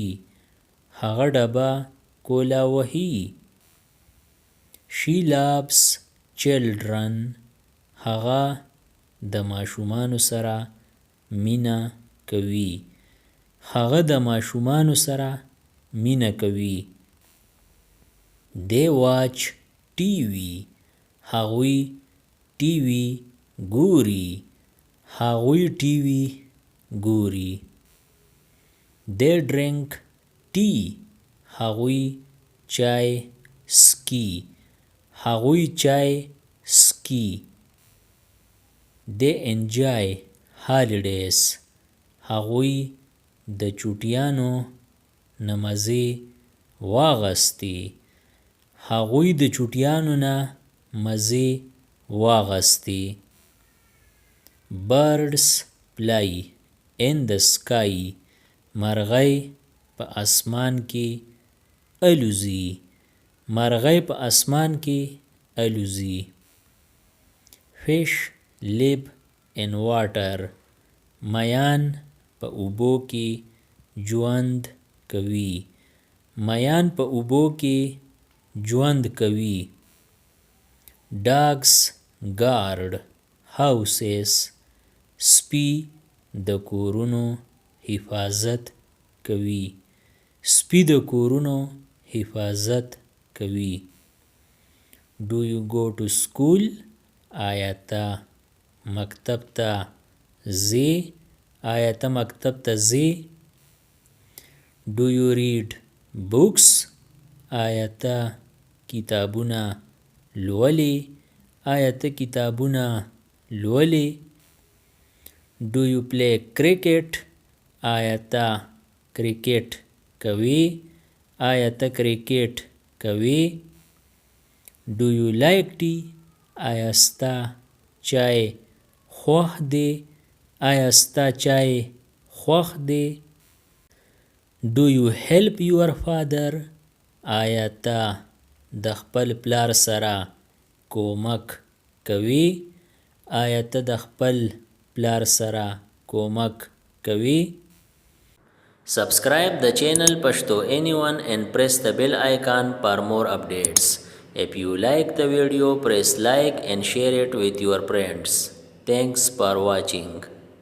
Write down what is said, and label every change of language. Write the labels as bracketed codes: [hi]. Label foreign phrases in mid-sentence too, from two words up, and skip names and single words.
[ps] هغه ډبه کولا وهي. [en] She loves children. [ps] هغه د ماشومانو سره مینه کوي. هغه د ماشومانو سره مینه کوي. [en] They watch TV. [ps] هغوی ټي وي ګوري. هغوی ټي وي ګوري. [en] They drink tea. [ps] هغوی چای سکي. هغوی چای سکي. [en] They enjoy holidays. [ps] هغوی د چوټیانو نه مزې واغستې. هغوی د چوټیانو نه مزې واغستې. [en] Birds fly in the sky. [ps] مرغۍ په اسمان کې الوزي. مرغۍ په اسمان کې الوزي. [en] Fish live in water. [ps] میان په اوبو کې ژوند کوي. میان په اوبو کې ژوند کوي. [en] Dogs guard houses. [ps] سپي د کورونو حفاظت کوي. سپي د کورونو حفاظت کوي. [en] Do you go to school? [ps] آیا ته مکتب ته ځې؟ آیا ته مکتب ته ځې؟ [en] Do you read books? [ps] آیا ته کتابونه لولې؟ آیا ته کتابونه لولې؟ [en] Do you play cricket? [ps] آیا ته کرکټ کوې؟ آیا ته کرکټ کوې؟ [en] Do you like tea? [ps] آیا ستا چای خوښ دی؟ آیا ستا چای خوښ دی؟ [en] Do you help your father? [ps] آیا ته د خپل پلار سره کومک کوې؟ آیا ته د خپل پلار سره کومک کوې؟ [en] Subscribe the channel Pashto Anyone and press the bell icon for more updates. If you like the video, press like and share it with your friends. Thanks for watching.